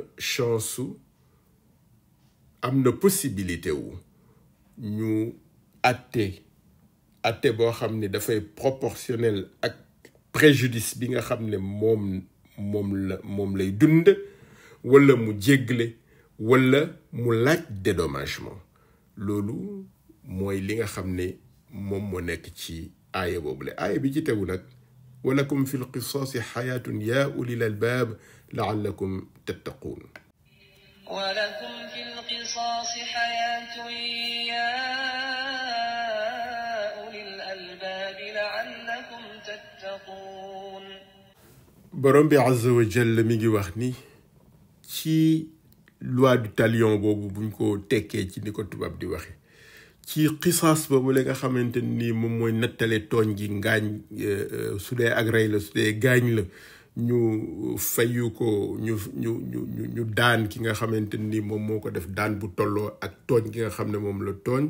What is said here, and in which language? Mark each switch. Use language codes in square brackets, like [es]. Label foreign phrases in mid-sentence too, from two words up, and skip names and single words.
[wo] chance am na possibilité wu ñu atte boo xam ne dafay proportionnel ak préjudice bi nga xam ne moom lay dund, wala mu jéggale, wala mu laaj dédommagement. loolu mooy li nga xam ne moom moo nekk ci aaya boobule. aaya bi ci tegu nag [ar] ولكم في القصاص حياة يا أولي الألباب لعلكم تتقون. ولكم في القصاص حياة يا أولي الألباب لعلكم تتقون. [wo] borom bi [ar] عز وجل [wo] mi ngi wax ni ci [fr] loi du talion [wo] boobu buñ ko tekkee ci ni ko tubaab di waxe ci qisaas boobu la nga xamante ni moom mooy nattale tooñ gi ngaañ, su dee ak rey la, su dee gaañ la, ñu fayu ko ñu daan ki nga xamante ni moom moo ko def daan bu tolloo ak tooñ gi nga xam ne moom la tooñ.